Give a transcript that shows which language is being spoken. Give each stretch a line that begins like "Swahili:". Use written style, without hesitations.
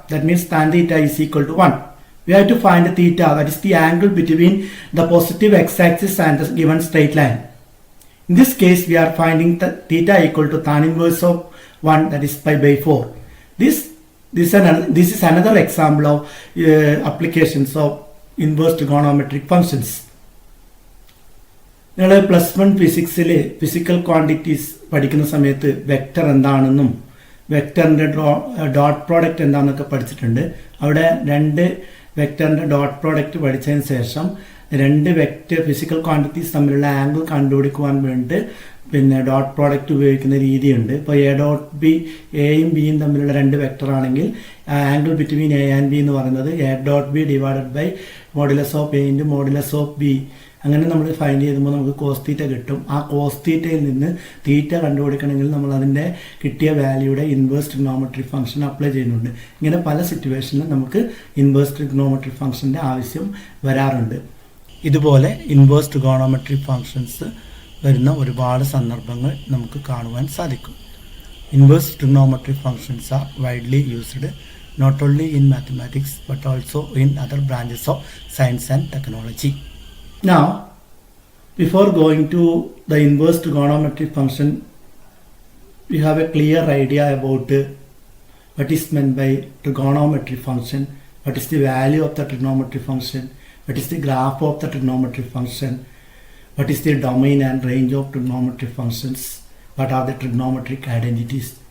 English: That means tan theta is equal to 1. We have to find the theta, that is the angle between the positive x-axis and the given straight line. In this case we are finding the theta equal to tan inverse of 1, that is pi by 4. This is another example of applications of inverse trigonometric functions.
Malayalam: നിങ്ങൾ +1 ഫിസിക്സിലെ physical quantities പഠിക്കുന്ന സമയത്ത് vector എന്താണെന്നും വെക്റ്ററിൻ്റെ dot product എന്താണെന്നൊക്കെ പഠിച്ചിട്ടുണ്ട്. അവിടെ രണ്ട് വെക്റ്ററിൻ്റെ dot product പഠിച്ചതിന് ശേഷം രണ്ട് വെക്റ്റർ ഫിസിക്കൽ ക്വാണ്ടിറ്റീസ് തമ്മിലുള്ള ആംഗിൾ കണ്ടുപിടിക്കുവാൻ വേണ്ടി പിന്നെ ഡോട്ട് പ്രോഡക്റ്റ് ഉപയോഗിക്കുന്ന രീതിയുണ്ട്. ഇപ്പോൾ എ ഡോട്ട് ബി, എയും ബിയും തമ്മിലുള്ള രണ്ട് വെക്റ്റർ ആണെങ്കിൽ
English: angle between A and B
Malayalam: എന്ന് പറയുന്നത്
English: A dot B divided by modulus of A into modulus of B.
Malayalam: അങ്ങനെ നമ്മൾ ഫൈൻഡ് ചെയ്യുമ്പോൾ നമുക്ക് കോസ് തീറ്റ കിട്ടും. ആ കോസ് തീറ്റയിൽ നിന്ന് തീറ്റ കണ്ടുപിടിക്കണമെങ്കിൽ നമ്മൾ അതിൻ്റെ കിട്ടിയ വാല്യൂയുടെ ഇൻവേഴ്സ് ട്രിഗ്നോമെട്രിക് ഫംഗ്ഷൻ അപ്ലൈ ചെയ്യുന്നുണ്ട്. ഇങ്ങനെ പല സിറ്റുവേഷനിലും നമുക്ക് ഇൻവേഴ്സ് ട്രിഗ്നോമെട്രിക് ഫംഗ്ഷൻ്റെ ആവശ്യം വരാറുണ്ട്. ഇതുപോലെ ഇൻവേഴ്സ് ട്രിഗോണോമെട്രിക് ഫംഗ്ഷൻസ് വരുന്ന ഒരുപാട് സന്ദർഭങ്ങൾ നമുക്ക് കാണുവാൻ സാധിക്കും.
English: Inverse trigonometric functions are widely used not only in mathematics but also in other branches of science and technology. Now, before going to the inverse trigonometric function, we have a clear idea about what is meant by trigonometric function, what is the value of the trigonometric function, what is the graph of the trigonometric function, what is the domain and range of trigonometric functions, what are the trigonometric identities.